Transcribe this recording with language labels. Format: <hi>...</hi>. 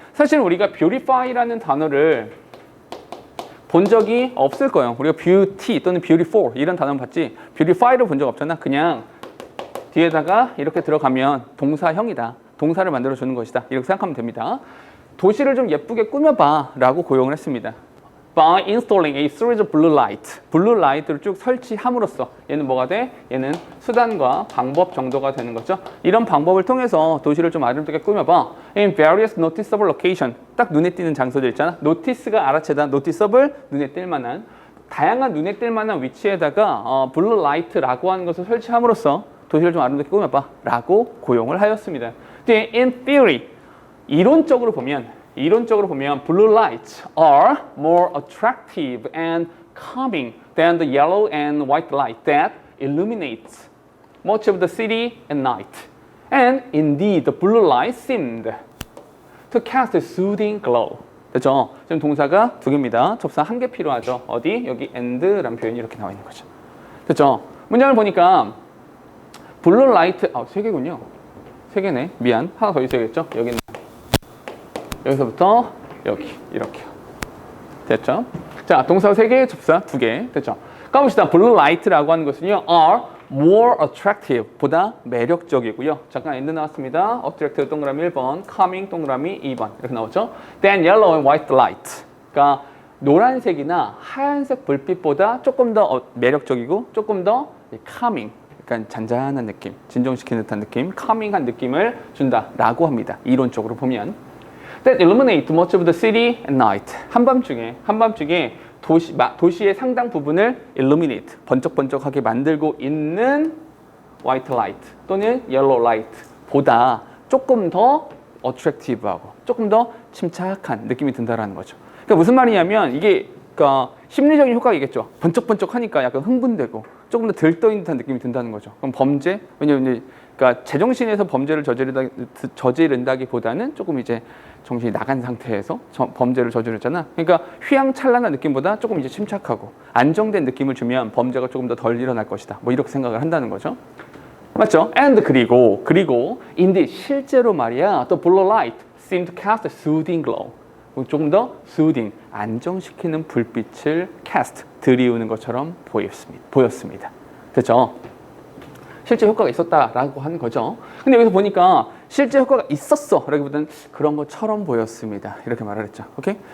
<ko>사실 우리가 beautify라는 단어를 본 적이 없을 거예요. 우리가 beauty 또는 beautiful 이런 단어는 봤지 beautify를 본 적 없잖아. 그냥 뒤에다가 이렇게 들어가면 동사형이다. 동사를 만들어주는 것이다. 이렇게 생각하면 됩니다. 도시를 좀 예쁘게 꾸며봐 라고 고용을 했습니다.</ko> <en>By installing a series of blue light.</en> <ko>블루 라이트를 쭉 설치함으로써 얘는 뭐가 돼? 얘는 수단과 방법 정도가 되는 거죠. 이런 방법을 통해서 도시를 좀 아름답게 꾸며봐.</ko> <en>In various noticeable location.</en> <ko>딱 눈에 띄는 장소들 있잖아. notice가 알아채다. noticeable, 눈에 띌 만한. 다양한 눈에 띌 만한 위치에다가 블루 라이트라고 하는 것을 설치함으로써 도시를 좀 아름답게 꾸며봐 라고 고용을 하였습니다.</ko> <en>In theory,</en> <ko>이론적으로 보면</ko> <en>blue lights are more attractive and calming than the yellow and white light that illuminates much of the city at night. And indeed, the blue light seemed to cast a soothing glow.</en> <ko>됐죠? 지금 동사가 두 개입니다. 접사 한 개 필요하죠. 어디? 여기 and라는 표현이 이렇게 나와 있는 거죠. 됐죠? 문장을 보니까 블루 라이트, 세 개군요. 세 개네. 미안. 하나 더 있어야겠죠? 여기는. 여기서부터 여기 이렇게요. 됐죠? 자, 동사 3개, 접사 2개. 됐죠? 가봅시다. blue light라고 하는 것은요.</ko> <en>are more attractive.</en> <ko>보다 매력적이고요. 잠깐 엔드 나왔습니다. attractive 동그라미 1번, coming 동그라미 2번. 이렇게 나오죠?</ko> <en>than yellow and white light.</en> <ko>그러니까 노란색이나 하얀색 불빛보다 조금 더 매력적이고 조금 더 calming. 약간 잔잔한 느낌, 진정시키는 듯한 느낌, calming한 느낌을 준다라고 합니다. 이론적으로 보면.</ko> <en>That illuminate much of the city at night.</en> <ko>한밤중에 도시의 상당 부분을 illuminate, 번쩍번쩍하게 만들고 있는</ko> <en>white light</en> <ko>또는</ko> <en>yellow light</en> <ko>보다 조금 더 attractive하고 조금 더 침착한 느낌이 든다라는 거죠. 그러니까 무슨 말이냐면 이게 그러니까 심리적인 효과이겠죠. 번쩍번쩍하니까 약간 흥분되고 조금 더 들떠있는 듯한 느낌이 든다는 거죠. 그럼 범죄, 왜냐면 그러니까 제정신에서 범죄를 저지른다기보다는 조금 이제 정신이 나간 상태에서 범죄를 저지르잖아. 그러니까 휘황찬란한 느낌보다 조금 이제 침착하고 안정된 느낌을 주면 범죄가 조금 더 덜 일어날 것이다. 뭐 이렇게 생각을 한다는 거죠. 맞죠?</ko> <en>And</en> <ko>그리고</ko> <en>indeed</en> <ko>실제로 말이야.</ko> <en>The blue light seemed to cast a soothing glow.</en> <ko>조금 더 soothing, 안정시키는 불빛을 cast, 들이우는 것처럼 보였습니다. 됐죠? 실제 효과가 있었다라고 하는 거죠. 근데 여기서 보니까 실제 효과가 있었어 라기보다는 그런 것처럼 보였습니다. 이렇게 말을 했죠. 오케이?</ko>